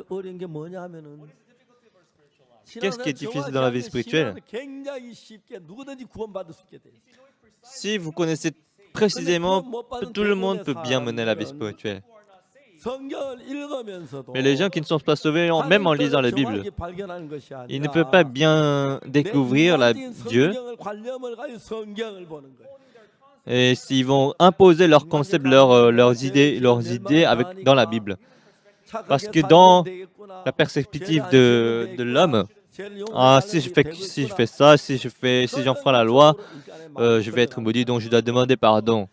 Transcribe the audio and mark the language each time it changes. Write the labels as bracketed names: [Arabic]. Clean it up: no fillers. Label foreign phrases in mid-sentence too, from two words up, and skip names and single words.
[Korean] 어려운 게 뭐냐면은 [French] Qu'est-ce qui est difficile dans la vie spirituelle? [Korean] 굉장히 쉽게 누구든지 구원받을 수 있게 돼. [French] Si vous connaissez précisément, tout le monde peut bien mener la vie spirituelle. [Korean] 성경을 읽으면서도 [French] Mais les gens qui ne sont pas sauvés, même en lisant la Bible, [Korean] 정확히 발견하는 것이 아니라 [French] ils ne peuvent pas bien découvrir Dieu. [Korean] 성경을 관념을 가지고 성경을 보는 거예요. [French] Et s'ils vont imposer leurs concepts, leurs idées dans la Bible. Parce que dans la perspective de l'homme, ah, si je fais ça, si j'enfreins la loi, je vais être maudit, donc je dois demander pardon.